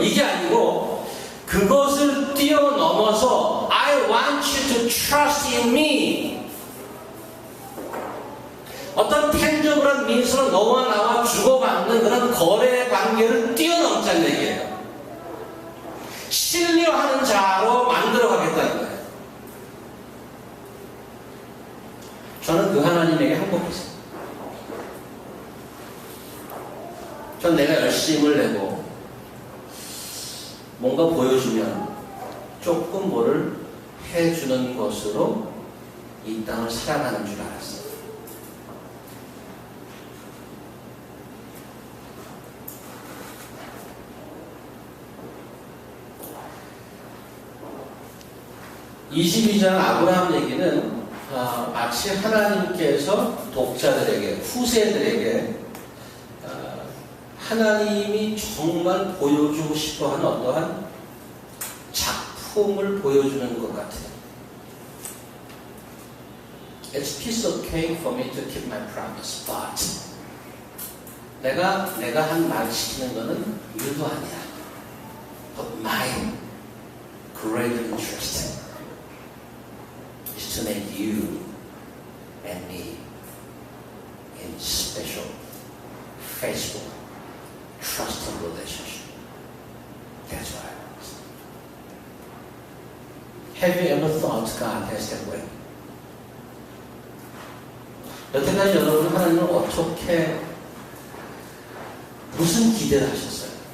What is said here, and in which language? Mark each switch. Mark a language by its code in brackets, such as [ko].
[ko] 이게 아니고 그것을 뛰어넘어서 [en] I want you to trust in me. [ko] 어떤 텐저블한 민수로 너와 나와 주고받는 그런 거래 관계를 뛰어넘자는 얘기예요. 신뢰하는 자로 만들어 가겠다는 거예요. 저는 그 하나님에게 항복했어요. 전 내가 열심을 내고 뭔가 보여주면 조금 뭐를 해주는 것으로 이 땅을 살아가는 줄 알았어요. (22장) 아브라함 얘기는 마치 하나님께서 독자들에게, 후세들에게 하나님이 정말 보여주고 싶어하는 어떠한 작품을 보여주는 것 같아요. [en] It's a piece of cake for me to keep my promise, but [ko] 내가 한 말 지키는 거는 일도 아니야. [en] But my greater interest is to make you and me in special, faithful, trusting relationship. That's what I want. Have you ever thought God has that way? [ko] 여태까지 여러분 하나님을 어떻게, 무슨 기대를 하셨어요?